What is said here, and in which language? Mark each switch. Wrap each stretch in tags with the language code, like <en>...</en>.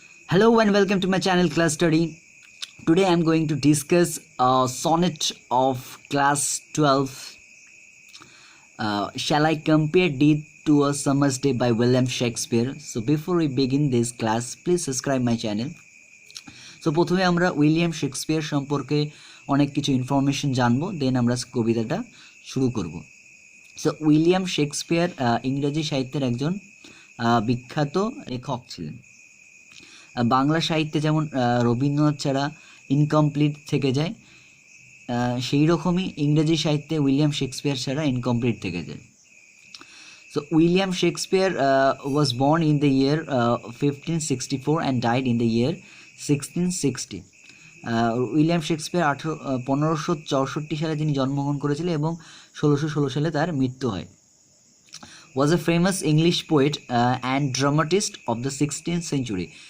<en>Hello and welcome to my channel Class Study. Today I am going to discuss a sonnet of class 12. Shall I compare Thee to a Summer's Day by William Shakespeare? So before we begin this class, please subscribe my channel.</en> <bn>So প্রথমে আমরা William Shakespeare সম্পর্কে অনেক কিছু information জানবো, দেন আমরা কবিতাটা শুরু করব। সো উইলিয়াম শেক্সপিয়ার ইংরেজি সাহিত্যের একজন বিখ্যাত লেখক ছিলেন। বাংলা সাহিত্যে যেমন রবীন্দ্রনাথ ছাড়া ইনকমপ্লিট থেকে যায়, সেই রকমই ইংরেজি সাহিত্যে উইলিয়াম শেক্সপিয়ার ছাড়া ইনকমপ্লিট থেকে যায়।</bn> <en>So William Shakespeare was born in the year 1564 and died in the year 1660.</en> <bn>William Shakespeare 1564 সালে তিনি জন্মগ্রহণ করেছিলেন এবং 1616 সালে তার মৃত্যু হয়।</bn> <en>Was a famous English poet and dramatist of the 16th century.</en>